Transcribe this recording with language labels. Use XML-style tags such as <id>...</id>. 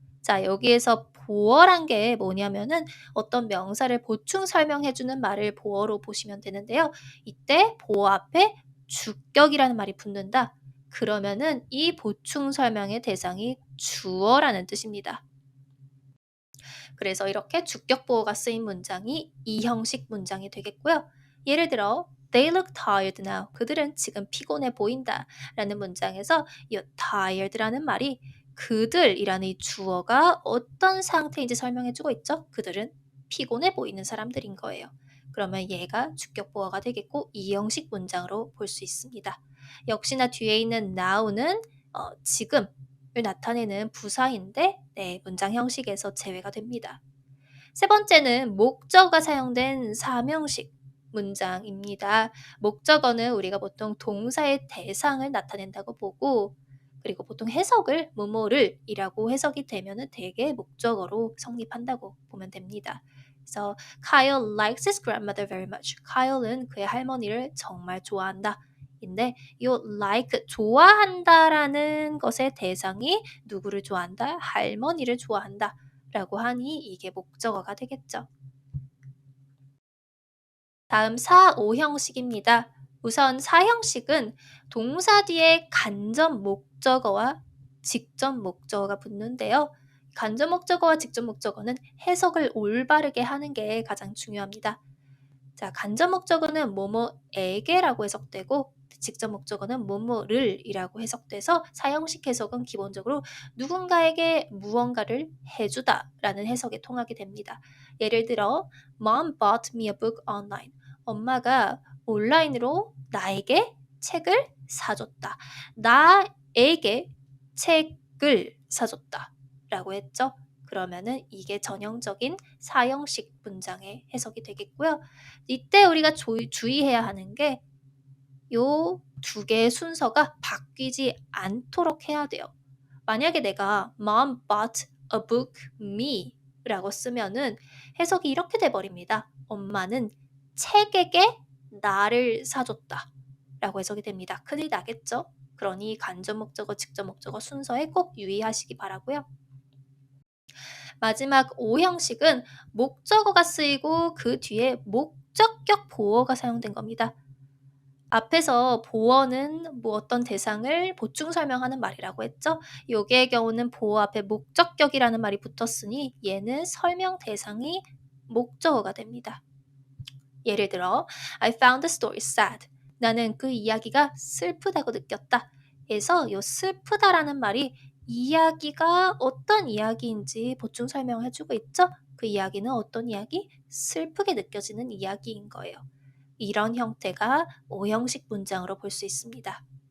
<ko>자, 여기에서 보어란 게 뭐냐면은 어떤 명사를 보충 설명해주는 말을 보어로 보시면 되는데요. 이때 보어 앞에 주격이라는 말이 붙는다. 그러면은 이 보충 설명의 대상이 주어라는 뜻입니다. 그래서 이렇게 주격 보어가 쓰인 문장이 이 형식 문장이 되겠고요.</ko> <en>예를 들어 They look tired now.</en> <ko>그들은 지금 피곤해 보인다 라는 문장에서 이 tired라는 말이 그들이라는 이 주어가 어떤 상태인지 설명해주고 있죠. 그들은 피곤해 보이는 사람들인 거예요. 그러면 얘가 주격 보어가 되겠고 이 형식 문장으로 볼 수 있습니다. 역시나 뒤에 있는 now는 지금을 나타내는 부사인데 문장 형식에서 제외가 됩니다. 세 번째는 목적어가 사용된 사명식 문장입니다. 목적어는 우리가 보통 동사의 대상을 나타낸다고 보고, 그리고 보통 해석을 뭐뭐를 이라고 해석이 되면은 대개 목적어로 성립한다고 보면 됩니다.</ko> <en>그래서 Kyle likes his grandmother very much.</en> <ko>Kyle은 그의 할머니를 정말 좋아한다. 인데 이 like 좋아한다라는 것의 대상이 누구를 좋아한다? 할머니를 좋아한다. 라고 하니 이게 목적어가 되겠죠. 다음 4, 5형식입니다. 우선 4형식은 동사 뒤에 간접 목적어와 직접 목적어가 붙는데요. 간접 목적어와 직접 목적어는 해석을 올바르게 하는 게 가장 중요합니다. 자, 간접 목적어는 뭐뭐에게라고 해석되고 직접 목적어는 뭐뭐를 이라고 해석돼서 사형식 해석은 기본적으로 누군가에게 무언가를 해주다 라는 해석에 통하게 됩니다.</ko> <en>예를 들어 Mom bought me a book online.</en> <ko>엄마가 온라인으로 나에게 책을 사줬다. 나에게 책을 사줬다 라고 했죠. 그러면은 이게 전형적인 사형식 문장의 해석이 되겠고요. 이때 우리가 주의해야 하는 게 요 두 개의 순서가 바뀌지 않도록 해야 돼요. 만약에 내가</ko> <en>Mom bought a book me</en> <ko>라고 쓰면은 해석이 이렇게 돼버립니다. 엄마는 책에게 나를 사줬다 라고 해석이 됩니다. 큰일 나겠죠? 그러니 간접 목적어, 직접 목적어 순서에 꼭 유의하시기 바라고요. 마지막 5형식은 목적어가 쓰이고 그 뒤에 목적격 보어가 사용된 겁니다. 앞에서 보어는 뭐 어떤 대상을 보충 설명하는 말이라고 했죠. 여기의 경우는 보어 앞에 목적격이라는 말이 붙었으니 얘는 설명 대상이 목적어가 됩니다.</ko> <en>예를 들어 I found the story sad.</en> <ko>나는 그 이야기가 슬프다고 느꼈다. 그래서 이 슬프다라는 말이 이야기가 어떤 이야기인지 보충 설명해주고 있죠. 그 이야기는 어떤 이야기? 슬프게 느껴지는 이야기인 거예요. 이런 형태가 5형식 문장으로 볼 수 있습니다.</ko>